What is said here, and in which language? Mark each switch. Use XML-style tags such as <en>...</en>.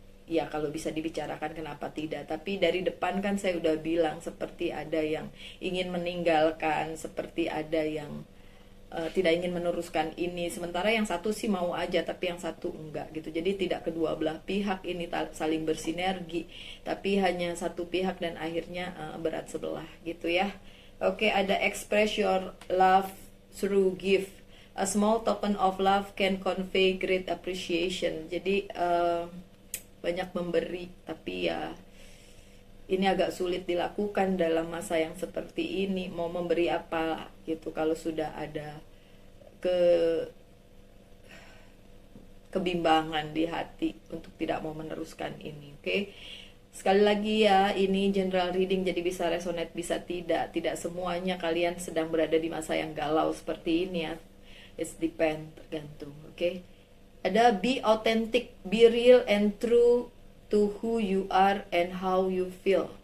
<id>Ya kalau bisa dibicarakan kenapa tidak. Tapi dari depan kan saya udah bilang, seperti ada yang ingin meninggalkan, seperti ada yang tidak ingin meneruskan ini, sementara yang satu sih mau aja tapi yang satu enggak gitu. Jadi tidak kedua belah pihak ini saling bersinergi, tapi hanya satu pihak dan akhirnya berat sebelah gitu ya. Oke, ada</id> <en>express your love through gift. A small token of love can convey great appreciation.</en> <id>Jadi banyak memberi, tapi ya ini agak sulit dilakukan dalam masa yang seperti ini. Mau memberi apa gitu kalau sudah ada kebimbangan di hati untuk tidak mau meneruskan ini. Oke. Sekali lagi ya, ini general reading, jadi bisa resonate bisa tidak. Tidak semuanya kalian sedang berada di masa yang galau seperti ini ya.</id> <en>It's depend,</en> <id>tergantung. Oke. Ada</id> <en>be authentic, be real and true to who you are and how you feel.</en>